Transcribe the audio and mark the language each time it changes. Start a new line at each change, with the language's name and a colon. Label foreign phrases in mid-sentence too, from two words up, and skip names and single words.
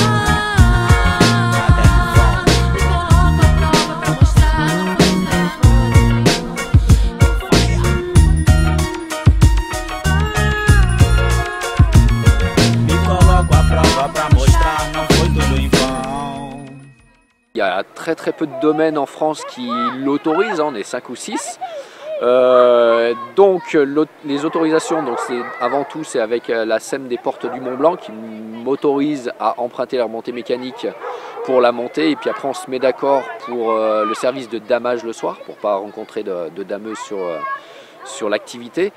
Portuguese: Nada é em vão. Me coloco à prova pra mostrar. Não foi tudo em Me coloco à prova pra mostrar, não foi tudo em vão.
French: Il y a très peu de domaines en France qui l'autorisent, on est 5 ou 6. Donc les autorisations, donc avant tout c'est avec la SEM des Portes du Mont Blanc qui m'autorise à emprunter leur montée mécanique pour la montée, et puis après on se met d'accord pour le service de damage le soir pour pas rencontrer de dameuses sur l'activité.